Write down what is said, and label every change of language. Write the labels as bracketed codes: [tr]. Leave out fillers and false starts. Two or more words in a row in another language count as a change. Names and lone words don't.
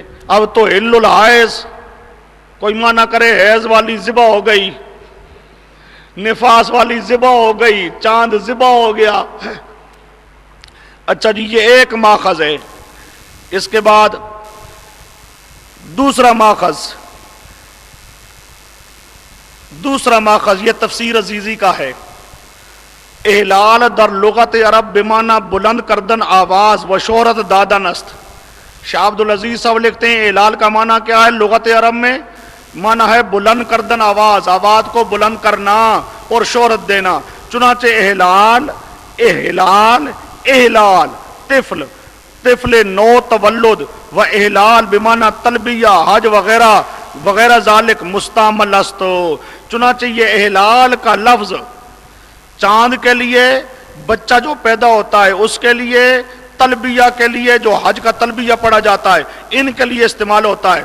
[ur] اب تو [ar] ہل الحیض، [ur] کوئی معنی کرے حیض والی ذبح ہو گئی، نفاس والی ذبح ہو گئی، چاند ذبح ہو گیا. اچھا جی، یہ ایک ماخذ ہے. اس کے بعد دوسرا ماخذ یہ تفسیر عزیزی کا ہے. [fa] احلال در لغت عرب بمعنی بلند کردن آواز و شہرت دادن است. [ur] شاہ عبدالعزیز صاحب لکھتے ہیں احلال کا معنی کیا ہے لغت عرب میں؟ معنی ہے [fa] بلند کردن آواز، [ur] آواز کو بلند کرنا اور شہرت دینا. [fa] چنانچہ احلال طفل نو تولد و احلال بمعنی تلبیہ حج وغیرہ وغیرہ ذالک مستعمل است. [ur] چنانچہ یہ احلال کا لفظ چاند کے لیے، بچہ جو پیدا ہوتا ہے اس کے لیے، تلبیہ کے لیے جو حج کا تلبیہ پڑھا جاتا ہے، ان کے لیے استعمال ہوتا ہے.